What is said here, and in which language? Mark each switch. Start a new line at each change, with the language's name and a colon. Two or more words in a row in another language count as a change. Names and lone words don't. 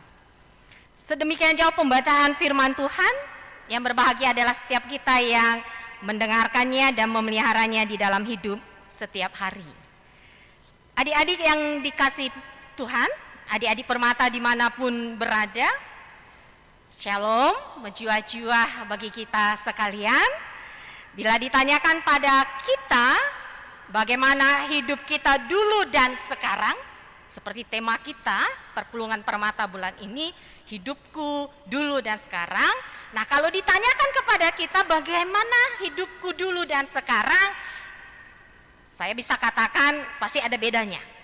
Indonesian: Sedemikian jauh pembacaan firman Tuhan. Yang berbahagia adalah setiap kita yang mendengarkannya dan memeliharanya di dalam hidup setiap hari. Adik-adik yang dikasih Tuhan, adik-adik Permata dimanapun berada, shalom, menjuah-juah bagi kita sekalian. Bila ditanyakan pada kita bagaimana hidup kita dulu dan sekarang, seperti tema kita Perpulungan Permata bulan ini, hidupku dulu dan sekarang. Nah, kalau ditanyakan kepada kita bagaimana hidupku dulu dan sekarang, saya bisa katakan pasti ada bedanya.